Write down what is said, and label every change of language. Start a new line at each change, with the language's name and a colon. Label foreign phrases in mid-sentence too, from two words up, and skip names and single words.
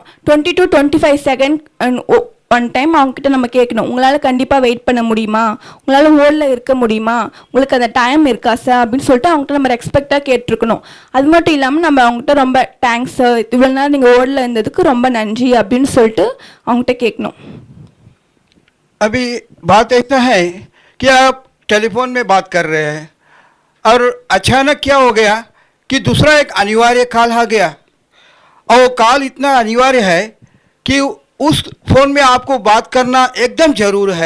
Tamil: 20 to 25
English: second one time
Tamil: அவங்கக்கிட்ட நம்ம கேட்கணும், உங்களால் கண்டிப்பாக வெயிட் பண்ண முடியுமா, உங்களால் ஹோல்டில் இருக்க முடியுமா, உங்களுக்கு அந்த டைம் இருக்கா சார் அப்படின்னு சொல்லிட்டு அவங்ககிட்ட நம்ம ரெஸ்பெக்டாக கேட்டிருக்கணும். அது மட்டும் இல்லாமல் நம்ம அவங்ககிட்ட ரொம்ப
English: thanks sir,
Tamil: இவ்வளோ நேரம் நீங்கள் ஹோல்டில் இருந்ததுக்கு ரொம்ப நன்றி அப்படின்னு சொல்லிட்டு அவங்ககிட்ட கேட்கணும்.
Hindi: अभी बात ऐसा है कि आप टेलीफोन में बात कर रहे हैं और अचानक क्या हो गया कि दूसरा एक अनिवार्य कॉल आ गया और वो कॉल इतना अनिवार्य है कि उस फ़ोन में आपको बात करना एकदम ज़रूर है.